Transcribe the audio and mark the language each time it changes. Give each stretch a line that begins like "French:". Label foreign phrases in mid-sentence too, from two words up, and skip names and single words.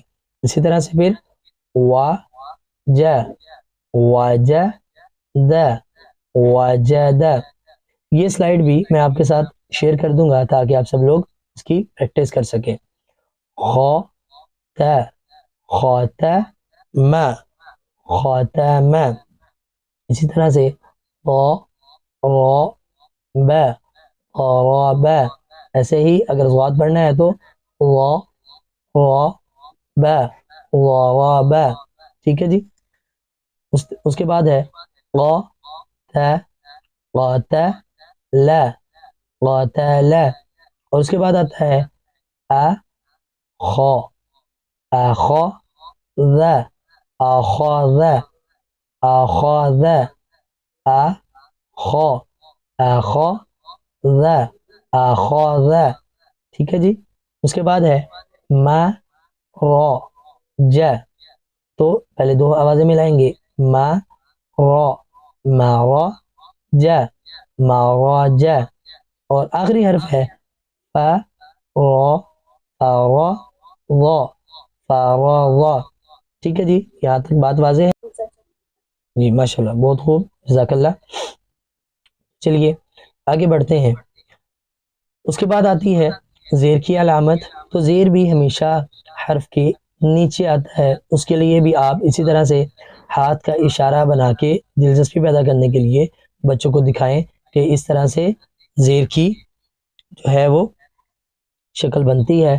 Urdu: اسی طرح سے پھر
Arabic: وا جا واجہ دا واجد،
Urdu: یہ سلائیڈ بھی میں آپ کے ساتھ شیئر کر دوں گا تاکہ آپ سب لوگ اس کی پریکٹس کر سکیں۔
Arabic: خو تا خاتم خاتم،
Urdu: اسی طرح سے
Arabic: قا را با قراب،
Urdu: ایسے ہی اگر ضاد پڑھنا ہے تو
Arabic: وا را با ضرب۔
Urdu: ٹھیک ہے جی، اس کے بعد ہے
Arabic: قا تا قاتل قاتل،
Urdu: اور اس کے بعد آتا ہے
Arabic: اخا اخذ اخذ اخذ اخا اخذ اخذ۔
Urdu: ٹھیک ہے جی، اس کے بعد ہے
Arabic: ما را جا،
Urdu: تو پہلے دو آوازیں ملائیں گے،
Arabic: ما را ما را جا ما را جا، اور آخری حرف ہے فا را فا را فا را۔
Urdu: ٹھیک ہے جی، یہاں تک بات واضح ہے جی؟
Arabic: ماشاءاللہ، بہت خوب، جزاک اللہ۔
Urdu: چلیے آگے بڑھتے ہیں۔ اس کے بعد آتی ہے زیر کی علامت، تو زیر بھی ہمیشہ حرف کے نیچے آتا ہے، اس کے لیے بھی آپ اسی طرح سے ہاتھ کا اشارہ بنا کے دلچسپی پیدا کرنے کے لیے بچوں کو دکھائیں کہ اس طرح سے زیر کی جو ہے وہ شکل بنتی ہے۔